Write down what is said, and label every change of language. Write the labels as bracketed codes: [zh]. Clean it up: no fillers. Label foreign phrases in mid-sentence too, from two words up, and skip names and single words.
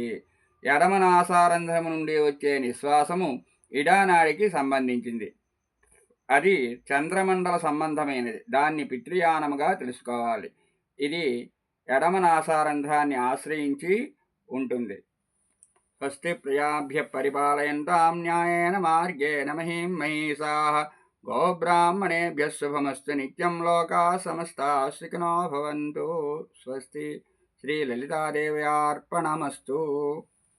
[te] ఎడమనాసారంధ్రము నుండి వచ్చే నిశ్వాసము ఇడానాడికి సంబంధించింది. అది చంద్రమండల సంబంధమైనది. దాన్ని పిత్రియానముగా తెలుసుకోవాలి. ఇది ఎడమనాసారంధ్రాన్ని ఆశ్రయించి ఉంటుంది. [sa] స్వస్తి ప్రజాభ్య పరిపాలయంతాం న్యాయేన మార్గేణ మహీం మహీషాః. గోబ్రాహ్మణేభ్యः శుభమస్తు నిత్యం. లోకాः సమస్తాः సుఖినో భవంతు. స్వస్తి. శ్రీ లలితాదేవ్యార్పణమస్తు.